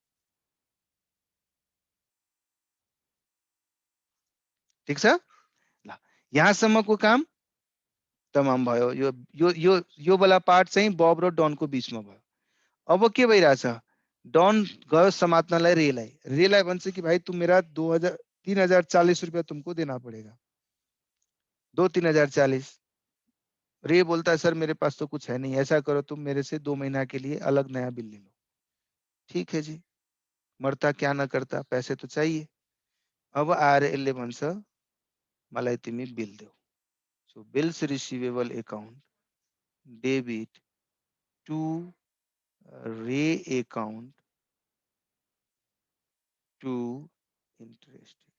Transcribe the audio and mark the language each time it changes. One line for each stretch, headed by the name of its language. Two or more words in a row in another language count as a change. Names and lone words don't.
Nepali: ठिक छ ल, यहाँसम्मको काम तमाम भयो। यो वाला पार्ट चाहिँ बब र डनको बीचमा भयो। अब के भइरहेछ, डन गयो समात्नलाई रेलाई, रेलाई भन्छ कि
Hindi: भाई तुम मेरा 3040 रुपया तुमको देना पड़ेगा, दो 3040। रे बोलता है सर मेरे पास तो कुछ है नहीं, ऐसा करो तुम मेरे से 2 महीना के लिए अलग नया बिल ले लो। ठीक है जी, मरता क्या न करता, पैसे तो चाहिए।
Nepali: अब आएर यसले भन्छ मलाई तिमी बिल देऊ।
English: So bills receivable account debit to Ray account to interest.